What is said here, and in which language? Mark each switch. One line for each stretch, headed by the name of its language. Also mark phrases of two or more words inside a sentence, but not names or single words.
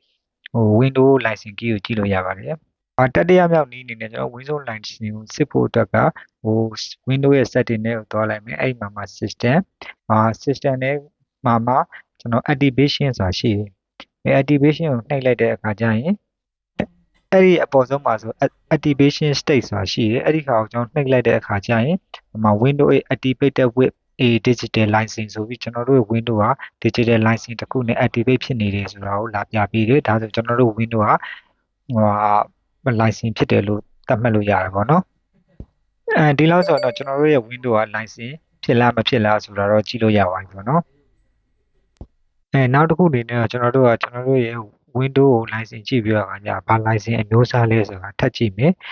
English: Windows license key
Burmese: ကိုကြည့်လို့ရပါတယ်တတိယမြောက်နည်းအနေနဲ့ကျွန်တော် Windows license ကိုစစ်ဖို့အတွက်ကWindows ရဲ့ setting တွေကိုသွားလိုက်မယ်အဲ့မှာ system နဲ့မှာကျွန်တော် activation ဆိုတာရှိတယ်activation ကိုနှိပ်လိုက်တဲ့အခါကျရင်အဲ့ ဒီအပေါ်ဆုံးမှာဆို
English: activation state
Burmese: ဆိုတာရှိတယ်အဲ့ဒီခါကိုကျွန်တော်နှိပ်လိုက်တဲ့အခါကျရင်ဒီမှာ
English: Windows activated with a digital license
Burmese: ဆိုပြီးကျွန်တော်တို့ Windows က
English: digital license
Burmese: တစ်ခုနဲ့ activate ဖြစ်နေတယ်ဆိုတာကိုလာပြပေးတယ်ဒါဆိုကျွန်တော်တို့ Windows ကlicense ဖြစ်တယ်လို့သတ်မှတ်လို့ရတယ်ပေါ့နော်ဒီလောက်ဆိုတော့ကျွန်တော်တို့ရဲ့ Windows က license ဖြစ်လားမဖြစ်လားဆိုတာတော့ကြည့်လို့ရပါပြီပေါ့နော်နောက်တစ်ခုအနေနဲ့ကျွန်တော်တို့ရဲ့ Windows ကို license ကြည့်ပြီးတော့ဘာ license အမျိုးအစားလဲဆိုတာထပ်ကြည့်မယ်